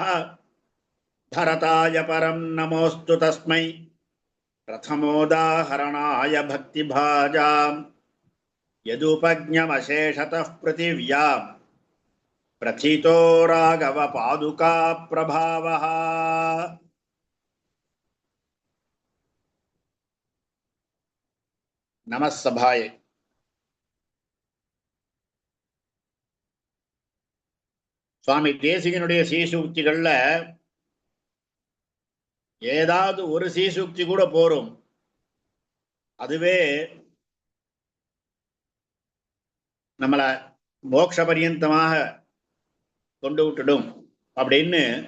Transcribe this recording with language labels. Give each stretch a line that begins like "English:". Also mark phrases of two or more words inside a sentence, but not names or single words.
Sanskrit: भरताय परं नमोऽस्तु तस्मै प्रथमोदाहरणाय भक्तिभाजां यदुपज्ञमशेषतः पृथिव्यां प्रथितो राघव पादुका प्रभावः। नमः सभाये।
Tamil: சுவாமி தேசிகனுடைய சீசூக்திகள்ல ஏதாவது ஒரு சீசூக்தி கூட போரும், அதுவே நம்மளை மோட்ச பரியந்தமாக கொண்டு விட்டுடும் அப்படின்னு